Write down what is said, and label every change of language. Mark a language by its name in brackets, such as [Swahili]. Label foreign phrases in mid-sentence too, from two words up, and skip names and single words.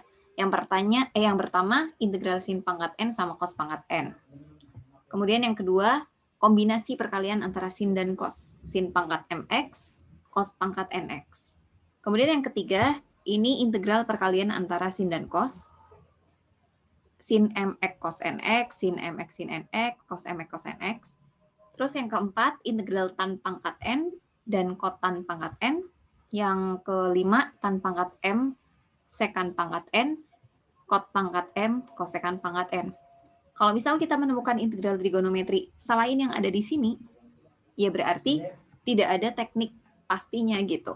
[Indonesian] Yang pertama integral sin pangkat n sama cos pangkat n. Kemudian yang kedua, kombinasi perkalian antara sin dan cos. Sin pangkat mx, cos pangkat nx. Kemudian yang ketiga, ini integral perkalian antara sin dan cos. Sin mx cos nx, sin mx sin nx, cos mx cos nx. Terus yang keempat, integral tan pangkat n dan kot tan pangkat n. Yang kelima, tan pangkat m, sekan pangkat n, kot pangkat m, kosekan pangkat n. Kalau misal kita menemukan integral trigonometri selain yang ada di sini, ya berarti tidak ada teknik pastinya gitu.